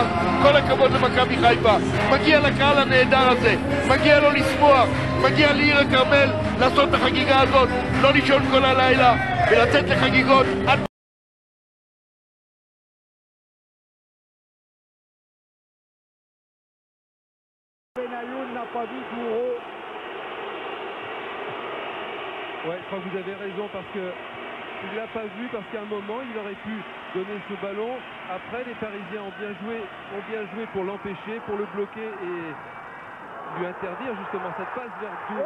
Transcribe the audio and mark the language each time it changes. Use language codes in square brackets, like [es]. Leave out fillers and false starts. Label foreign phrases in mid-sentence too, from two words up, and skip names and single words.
[he] כל הכבוד למכבי חיפה, מגיע לקהל הנהדר הזה, מגיע לו לשמוח, מגיע לעיר הכרמל לעשות את החגיגה הזאת, לא לישון כל הלילה ולצאת לחגיגות עד [fr] Benayoun n'a pas vu Gouraud. Ouais, je crois que vous avez raison parce que il l'a pas vu, parce qu'à un moment il aurait pu donner ce ballon. Après les Parisiens ont bien joué pour l'empêcher, pour le bloquer et lui interdire justement cette passe vers Dour.